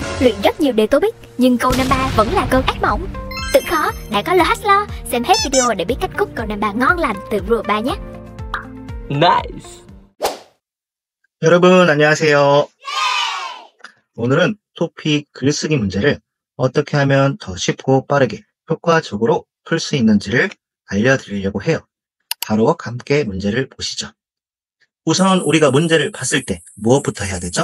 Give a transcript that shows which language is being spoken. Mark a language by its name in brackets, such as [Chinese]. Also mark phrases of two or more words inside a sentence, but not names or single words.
[Vietnamese] luyện rất nhiều đề TOEIC, nhưng câu năm ba vẫn là cơn ác mộng. Tưởng khó, đã có LHSLO. Xem hết video để biết cách cút câu năm ba ngon lành từ Rùa3 nhé. Nice. [Korean] 여러분 안녕하세요. 오늘은 토픽 글쓰기 문제를 어떻게 하면 더 쉽고 빠르게 효과적으로 풀 수 있는지를 알려드리려고 해요. 바로 함께 문제를 보시죠. 우선 우리가 문제를 봤을 때 무엇부터 해야 되죠?